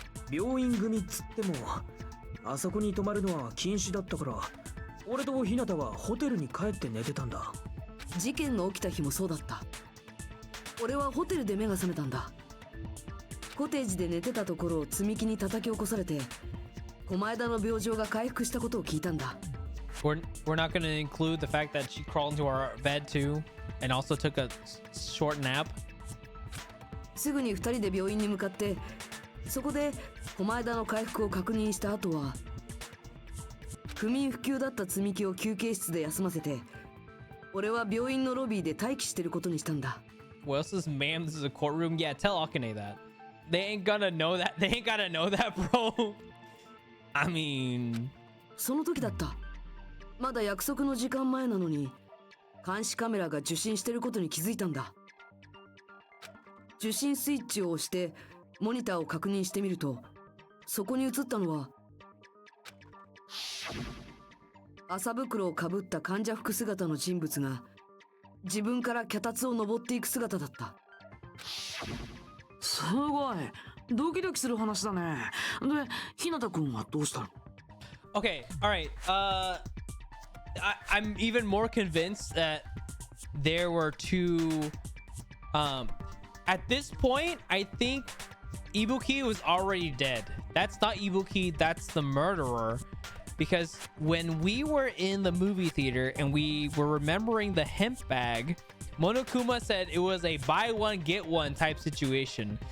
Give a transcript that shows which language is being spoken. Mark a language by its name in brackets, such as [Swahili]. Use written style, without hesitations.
[Japanese] 病院組っつってもあそこに泊まるのは禁止だったから、俺と日向はホテルに帰って寝てたんだ。事件が起きた日もそうだった。俺はホテルで目が覚めたんだ。コテージで寝てたところを積み木に叩き起こされて狛江田の病状が回復したことを聞いたんだ。 [English] We're not going to include the fact that she crawled into our bed too and also took a short nap. [Japanese] すぐに2人で病院に向かって、そこで狛江田の回復を確認した後は不眠不休だった積み木を休憩室で休ませて、俺は病院のロビーで待機してることにしたんだ。 [English] Well, this is ma'am, this is a courtroom. Yeah, tell Akane that. They ain't gonna know that. They ain't gotta know that, bro. I mean... [Japanese] その時だった。まだ約束の時間前なのに監視カメラが受信してることに気づいたんだ。受信スイッチを押してモニターを確認してみると、そこに映ったのは麻袋をかぶった患者服姿の人物が自分から脚立を登っていく姿だった。すごいドキドキする話だね。で、日向くんはどうしたの？ [English] Okay, all right. I'm even more convinced that there were two. At this point, I think Ibuki was already dead. That's not Ibuki. That's the murderer. Because when we were in the movie theater and we were remembering the hemp bag, Monokuma said it was a buy one get one type situation.